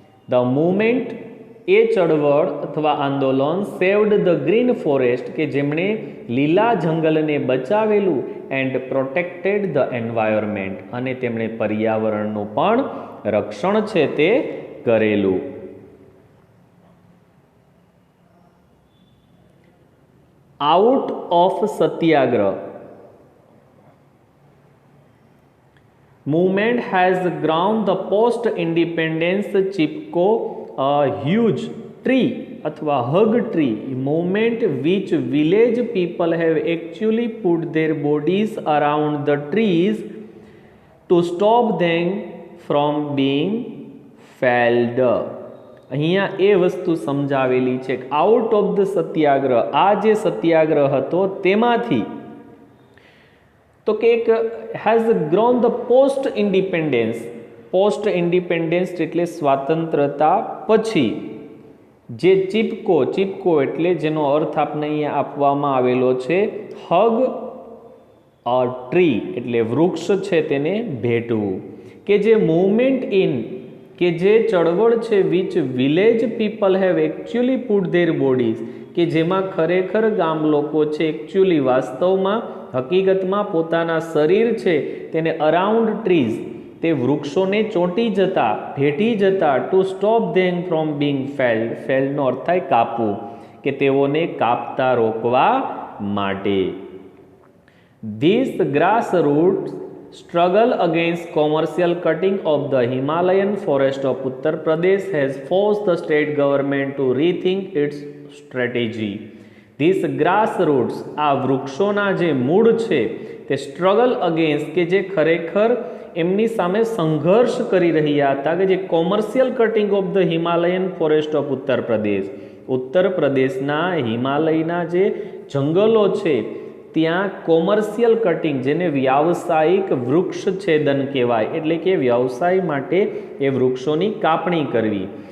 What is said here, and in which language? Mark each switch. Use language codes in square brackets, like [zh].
[en] the movement, [gu] એ ચળવળ અથવા આંદોલન, [en] saved the green forest, [gu] કે જેમણે લીલા જંગલને બચાવેલું. [en] and protected the environment, [gu] અને તેમણે પર્યાવરણનું પણ રક્ષણ છે તે કરેલું. [en] out of satyagraha, movement has ground the post independence Chipko a huge tree [gu] અથવા [en] hug tree movement which village people have actually put their bodies around the trees to stop them from being felled. [gu] અહીંયા એ વસ્તુ સમજાવેલી છે. [en] out of the [gu] સત્યાગ્રહ, આ જે સત્યાગ્રહ હતો તેમાંથી તો કે એક [en] Has grown the post independence. Post independence [gu] એટલે સ્વાતંત્રતા પછી જે ચિપકો, ચિપકો એટલે જેનો અર્થ આપણે અહીંયા આપવામાં આવેલો છે [en] hug a tree [gu] એટલે વૃક્ષ છે તેને ભેટવું. કે જે [en] movement in, [gu] કે જે ચળવળ છે [en] which village people have actually put their bodies, [gu] કે જેમાં ખરેખર ગામ લોકો છે એકચ્યુઅલી વાસ્તવમાં હકીકતમાં પોતાના શરીર છે તેને [en] around trees, [gu] તે વૃક્ષોને ચોંટી જતા ભેટી જતા [en] to stop them from being felled, [gu] ફેલ્ડનો અર્થ થાય કાપવું, કે તેઓને કાપતા રોકવા માટે. [en] This grassroots struggle against commercial cutting of the Himalayan forest of Uttar Pradesh has forced the state government to rethink its strategy. These grassroots, [gu] આ વૃક્ષોના જે મૂળ છે તે [en] struggle against, [gu] કે જે ખરેખર એમની સામે સંઘર્ષ કરી રહ્યા હતા, કે જે [en] commercial cutting of the Himalayan forest of [gu] Uttar Pradesh, ઉત્તર પ્રદેશના હિમાલયના જે જંગલો છે ત્યાં કોમર્શિયલ કટિંગ, જેને વ્યાવસાયિક વૃક્ષ છેદન કહેવાય, એટલે કે વ્યવસાય માટે એ વૃક્ષોની કાપણી કરવી.